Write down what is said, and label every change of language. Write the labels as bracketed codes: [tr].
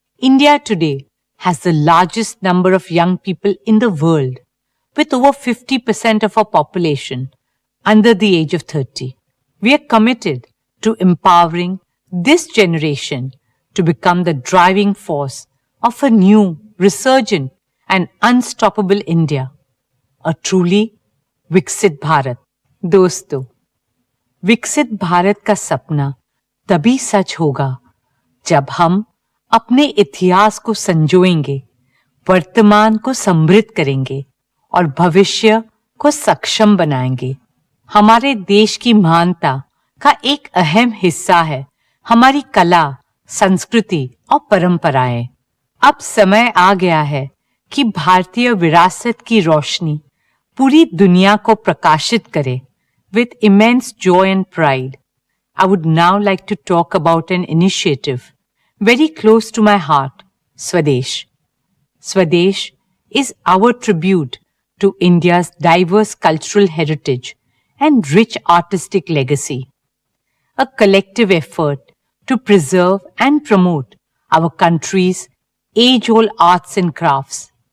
[en] India today has the largest number of young people in the world, with over 50% of our population under the age of 30. We are committed to empowering this generation to become the driving force of a new, resurgent and unstoppable India, a truly Viksit Bharat. [hi] दोस्तों, विकसित भारत का सपना तभी सच होगा जब हम अपने इतिहास को संजोएंगे, वर्तमान को समृद्ध करेंगे और भविष्य को सक्षम बनाएंगे. हमारे देश की महानता का एक अहम हिस्सा है हमारी कला, संस्कृति और परंपराएं. अब समय आ गया है कि भारतीय विरासत की रोशनी पूरी दुनिया को प्रकाशित करे. [en] With immense joy and pride, I would now like to talk about an initiative very close to my heart, Swadesh. Swadesh is our tribute to India's diverse cultural heritage and rich artistic legacy, a collective effort to preserve and promote our country's age-old arts and crafts.